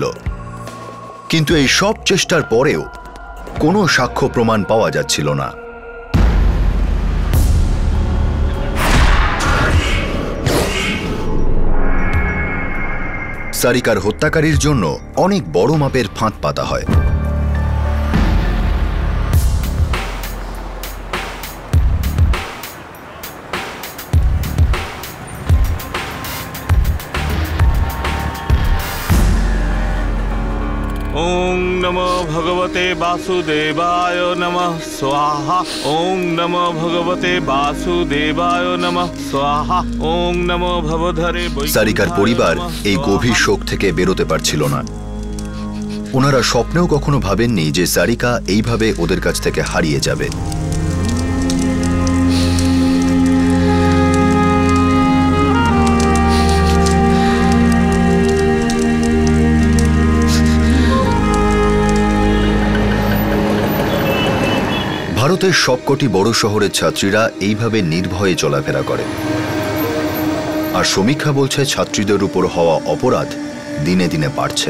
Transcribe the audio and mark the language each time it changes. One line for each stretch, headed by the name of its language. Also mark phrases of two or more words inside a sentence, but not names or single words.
Bangla: কিন্তু এই সব চেষ্টার পরেও কোনো সাক্ষ্য প্রমাণ পাওয়া যাচ্ছিল না। সারিকার হত্যাকারীর জন্য অনেক বড় মাপের ফাঁদ পাতা হয়।
Sanskrit: ওং নমো ভগবতে বাসুদেবায় নমঃ স্বাহা। ওং নমো ভগবতে বাসুদেবায় নমঃ স্বাহা। ওং নমো ভবধরে।
Bangla: সারিকার পরিবার এই গভীর শোক থেকে বেরোতে পারছিল না। ওনারা স্বপ্নেও কখনো ভাবেননি যে সারিকা এইভাবে ওদের কাছ থেকে হারিয়ে যাবে। ভারতের সবকটি বড় শহরের ছাত্রীরা এইভাবে নির্ভয়ে চলাফেরা করে, আর সমীক্ষা বলছে ছাত্রীদের উপর হওয়া অপরাধ দিনে দিনে বাড়ছে।